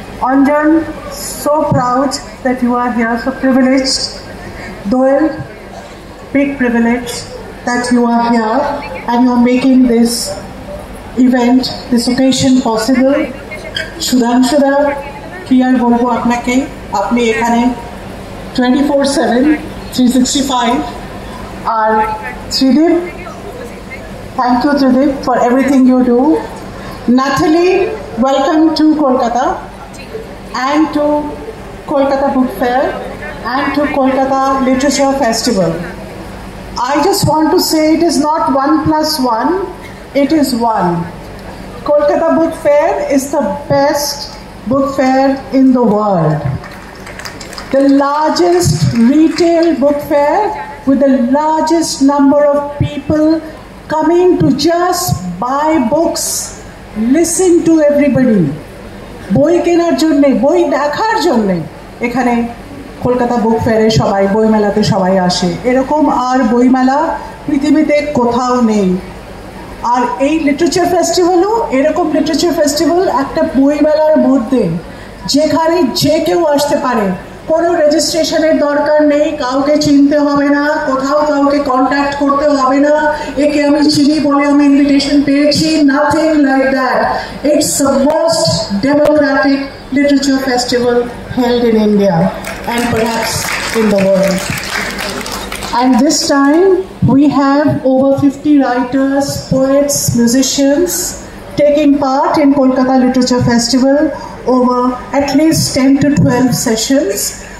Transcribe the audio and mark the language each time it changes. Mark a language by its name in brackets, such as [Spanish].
[English] Anjan, so proud that you are here, so privileged. Doel, big privilege that you are here and you are making this event, this occasion possible. [Bangla] Sudhanshuda, কি আর বলবো আপনাকে, আপনি এখানে 24/7 365। আর Tridip, [English] Thank you, Tridip, for everything you do. Natalie, welcome to Kolkata and to Kolkata Book Fair and to Kolkata Literature Festival. I just want to say it is not 1 + 1, it is 1. Kolkata Book Fair is the best book fair in the world. The largest retail book fair with the largest number of people coming to just buy books, listen to everybody. [Bangla] বই কেনার জন্য, বই দেখার জন্য এখানে কলকাতা বুক ফেয়ারে সবাই, বইমেলাতে সবাই আসে। এরকম আর বইমেলা পৃথিবীতে কোথাও নেই। আর এই লিটারেচার ফেস্টিভ্যালও এরকম লিটারেচার ফেস্টিভ্যাল একটা বইমেলার মধ্যে, যেখানে যে কেউ আসতে পারে, কোনো রেজিস্ট্রেশনের দরকার নেই, কাউকে চিনতে হবে না, কোথাও কাউকে কন্ট্যাক্ট করতে হবে না, একে আমি চিনি বলে আমি ইনভিটেশন পেয়েছি, [English] Nothing like that. It's the most democratic literature festival held in India and perhaps in the world. And this time we have over 50 writers, poets, musicians taking part in Kolkata Literature Festival over at least 10 to 12 sessions.